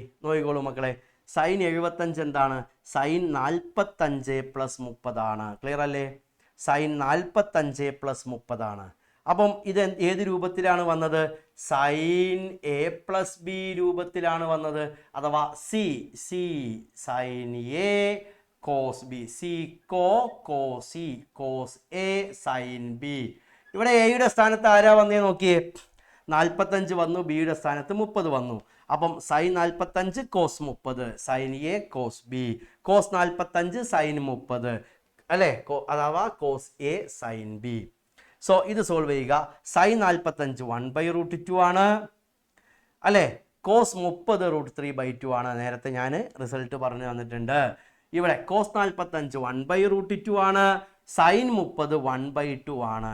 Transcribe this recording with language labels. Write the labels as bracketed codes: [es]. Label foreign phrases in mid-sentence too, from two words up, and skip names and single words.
[ml] നോക്കിക്കോളൂ മക്കളെ, sin 75 എന്താണ്? [en] sin 45 plus 30 [ml] ആണ്. ക്ലിയർ അല്ലേ? [en] sin 45 plus 30 [ml] ആണ്. അപ്പം ഇത് ഏത് രൂപത്തിലാണ് വന്നത്? [en] sin a plus b [ml] രൂപത്തിലാണ് വന്നത്. അഥവാ സി [en] sin a cos b, c cos c cos a sin b. [ml] ഇവിടെ എയുടെ സ്ഥാനത്ത് ആരാ വന്നേ നോക്കിയേ? 45 വന്നു, ബിയുടെ സ്ഥാനത്ത് 30 വന്നു. അപ്പം [en] sin 45 cos 30, sin a cos b, cos 45 sin 30 [ml] അല്ലേ, അഥവാ [en] cos a sin b. [ml] സോ ഇത് സോൾവ് ചെയ്യുക. sin 45 1/√2 ആണ് അല്ലേ, cos 30 √3/2 ആണ്. നേരത്തെ ഞാൻ റിസൾട്ട് പറഞ്ഞു തന്നിട്ടുണ്ട്. ഇവിടെ cos 45 1/√2 ആണ്, sin 30 1/2 ആണ്.